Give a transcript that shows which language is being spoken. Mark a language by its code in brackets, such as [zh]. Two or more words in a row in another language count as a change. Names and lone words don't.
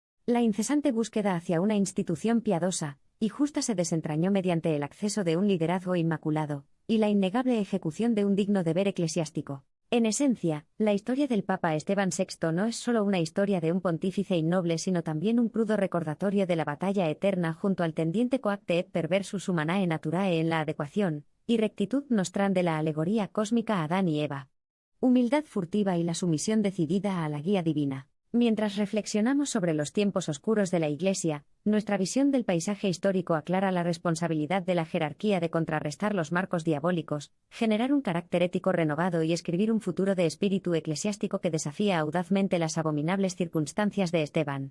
[es] La incesante búsqueda hacia una institución piadosa y justa se desentrañó mediante el acceso de un liderazgo inmaculado, y la innegable ejecución de un digno deber eclesiástico. En esencia, la historia del Papa Esteban VI no es solo una historia de un pontífice innoble, sino también un crudo recordatorio de la batalla eterna junto al tendiente [la] coacte et perversus humanae naturae [es] en la adecuación y rectitud nostran de la alegoría cósmica Adán y Eva. Humildad furtiva y la sumisión decidida a la guía divina. Mientras reflexionamos sobre los tiempos oscuros de la Iglesia, nuestra visión del paisaje histórico aclara la responsabilidad de la jerarquía de contrarrestar los marcos diabólicos, generar un carácter ético renovado y escribir un futuro de espíritu eclesiástico que desafía audazmente las abominables circunstancias de Esteban.